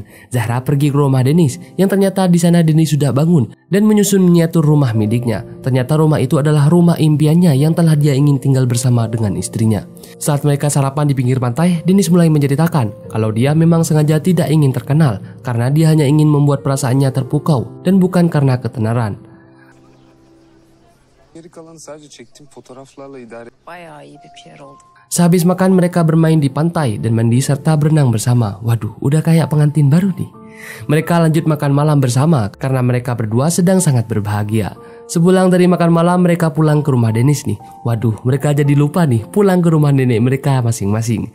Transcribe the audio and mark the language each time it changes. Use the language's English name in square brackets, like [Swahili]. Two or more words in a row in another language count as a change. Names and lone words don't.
[Indonesian] Zahra pergi ke rumah Dennis, yang ternyata di sana Dennis sudah bangun dan menyusun miniatur rumah miliknya. Ternyata rumah itu adalah rumah impiannya yang telah dia ingin tinggal bersama dengan istrinya. Saat mereka sarapan di pinggir pantai, Dennis mulai menceritakan kalau dia memang sengaja tidak ingin terkenal karena dia hanya ingin membuat perasaannya terpukau dan bukan karena ketenaran. [Turkish] Geri kalanı sadece çektiğim fotoğraflarla idare. Bayağı iyi bir PR oldu. [Indonesian] Sehabis makan mereka bermain di pantai dan mandi serta berenang bersama. Waduh, udah kayak pengantin baru nih. Mereka lanjut makan malam bersama karena mereka berdua sedang sangat berbahagia. Sepulang dari makan malam mereka pulang ke rumah Dennis nih. Waduh, mereka jadi lupa nih pulang ke rumah nenek mereka masing-masing.